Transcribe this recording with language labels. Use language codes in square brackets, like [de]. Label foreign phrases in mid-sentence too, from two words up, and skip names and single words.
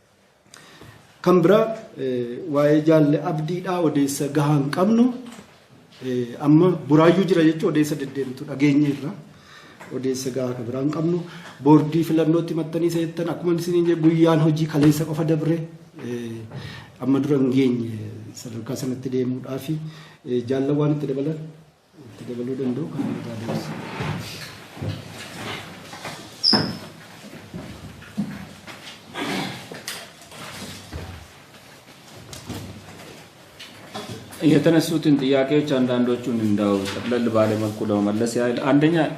[om] Kan biraa waa'ee jaalle abdiidhaa odeessa gahaa hin qabnu amma buraayyuu jira jechuun odeessa deddeemtu dhageenyeerra. Odeessa gaafa biraan qabnu boordii filannootti maxxanii seettan akkuma isin guyyaan hojii kaleessa qofa dabre amma dura hin geenye sadarkaa sanatti deemuudhaaf jaalla waan itti dabaluu danda'u kan barbaadanis. [am] የተነሱትን ጥያቄዎች አንዳንዶቹን እንዳው ጠቅለል ባለ መልኩ ለመመለስ ያህል አንደኛ